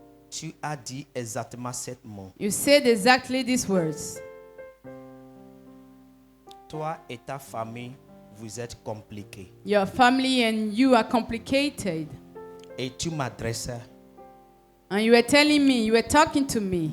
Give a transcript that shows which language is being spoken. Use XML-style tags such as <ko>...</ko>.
<fr>tu as dit exactement 7 mots.</fr> <en>you said exactly these words.</en> <fr>Toi et ta famille, vous êtes compliqués.</fr> <en>Your family and you are complicated.</en> <fr>Et tu m'adressais,</fr> <en>And you were telling me, you were talking to me,</en>